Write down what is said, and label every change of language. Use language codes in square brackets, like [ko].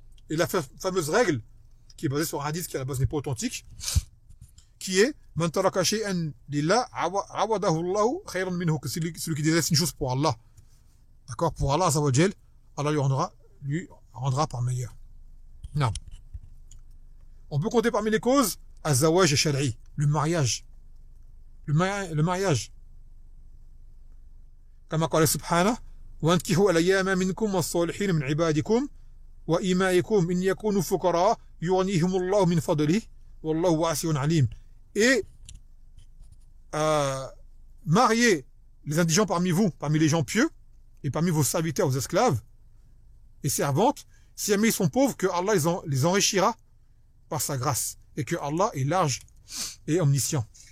[fr] Et la fameuse règle, qui est basée sur un hadith qui à la base n'est pas authentique, qui est [ar] Man taraka shay'an lillah awadahu Allahu khayran minhu, [fr] que celui qui délaisse une chose pour Allah, d'accord, pour Allah Azza wa Jal, Allah lui rendra par meilleur. Non. On peut compter parmi les causes az-zawaj et shar'i, le mariage. Le mariage. [ar] كما قال سبحانه وانكحوا الأيام منكم والصالحين من عبادكم وإمائكم إن يكونوا فقراء يغنيهم الله من فضله والله واسع عليم. [fr] Et mariez les indigents parmi vous, parmi les gens pieux, et parmi vos serviteurs, vos esclaves et servantes, si jamais ils sont pauvres, que Allah les enrichira par sa grâce, et que Allah est large et omniscient.